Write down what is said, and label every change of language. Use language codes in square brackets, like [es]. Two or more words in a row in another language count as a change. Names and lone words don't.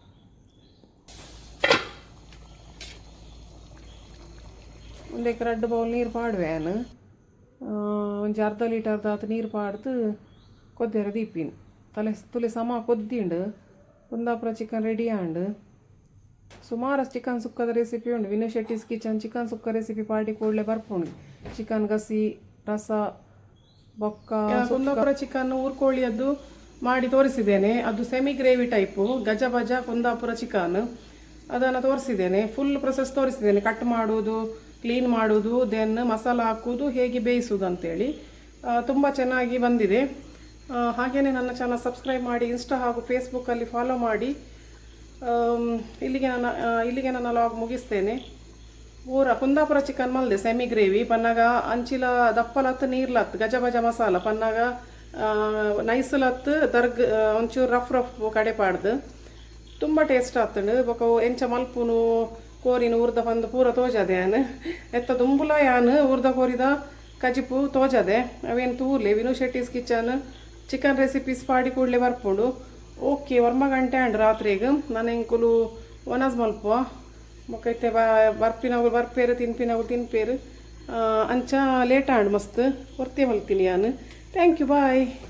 [tcy] ಒಂದಕ್ಕೆ 2 ಬೌಲ್ ನೀರು ಪಾಡುವೆ ನಾನು ಒಂಜಿ ಅರ್ಧ ಲೀಟರ್ದಾತ ನೀರು ಪಾಡ್ದು ಕೊದ್ದೆರ ದೀಪಿನು ತುಲೆ ಸಮ ಕೊದ್ದಿಂಡು ಕುಂದಾಪುರ ಚಿಕನ್ ರೆಡಿ ಆಂಡು ಸುಮಾರು ಚಿಕನ್ ಸುಕ್ಕದ ರೆಸಿಪಿ ಉಂಡು ವಿನು ಶೆಟ್ಟಿಸ್ ಕಿಚನ್ ಚಿಕನ್ ಸುಕ್ಕ ರೆಸಿಪಿ ಪಾಡಿ ಕೂಡಲೇ ಬರ್ಪುಂಡು ಚಿಕನ್ ಗಸಿ ರಸ ಬೊಕ್ಕ [kn] ಕುಂದಾಪುರ ಚಿಕನ್ ಊರ್ಕೋಳಿಯದ್ದು ಮಾಡಿ ತೋರಿಸಿದ್ದೇನೆ ಅದು [en] semi gravy type [kn] ಗಜಬಜ ಕುಂದಾಪುರ ಚಿಕನ್ ಅದನ್ನು ತೋರಿಸಿದ್ದೇನೆ [en] full process [kn] ತೋರಿಸಿದ್ದೇನೆ ಕಟ್ ಮಾಡೋದು ಕ್ಲೀನ್ ಮಾಡೋದು ದೆನ್ ಮಸಾಲ ಹಾಕೋದು ಹೇಗೆ ಬೇಯಿಸೋದು ಅಂತೇಳಿ ತುಂಬ ಚೆನ್ನಾಗಿ ಬಂದಿದೆ ಹಾಗೆಯೇ ನನ್ನ ಚಾನಲ್ ಸಬ್ಸ್ಕ್ರೈಬ್ ಮಾಡಿ ಇನ್ಸ್ಟಾ ಹಾಗೂ ಫೇಸ್ಬುಕ್ಕಲ್ಲಿ ಫಾಲೋ ಮಾಡಿ ಇಲ್ಲಿಗೆ ನನ್ನ ಲಾಗ್ ಮುಗಿಸ್ತೇನೆ [tcy] ಪೂರ ಕುಂದಾಪುರ ಚಿಕನ್ ಮಲ್ದೆ [en] semi gravy [tcy] ಪನ್ನಾಗ ಅಂಚಿಲ ದಪ್ಪಲತ್ತು ನೀರ್ಲತ್ತು ಗಜಬಜ ಮಸಾಲ ಪನ್ನಾಗ ನೈಸಲತ್ತು ಒಂಚೂರು ರಫ್ ಕಡೆ ಪಾಡ್ದು ತುಂಬ ಟೇಸ್ಟ್ ಆಗ್ತಂಡು ಬೊಕ ಎಂಚ ಮಲ್ಪುನು ಕೋರಿನ ಉರ್ದ ಬಂದು ಪೂರ ತೋಜದೆ ಯಾನು ಎತ್ತ ದುಂಬುಲ ಯಾನು ಉರ್ದ ಕೋರಿದ ಕಜಿಪು ತೋಜದೆ ಅವೇನು ತೂರ್ಲೆ ವಿನು ಶೆಟ್ಟಿಸ್ ಕಿಚನ್ [en] chicken recipes [tcy] ಪಾಡಿ ಕೂಡಲೇ ಬರ್ಪುಂಡು ಓಕೆ ವರ್ಮ ಗಂಟೆ ಅಂಡ್ ರಾತ್ರಿಗೆ ನಾನು ಎಂಕುಲು ಒನಸ್ ಮಲ್ಪುವ ಬೊಕೈತೆ ಬರ್ಪಿನವ್ರು ಬರ್ಪೇರು ತಿನ್ಪಿನವ್ರು ತಿನ್ಪೇರು ಅಂಚ ಲೇಟ್ ಆಂಡ್ ಮಸ್ತ್ ಹೊರ್ತಿ ಮಲ್ತೀನಿ ನಾನು [en] thank you bye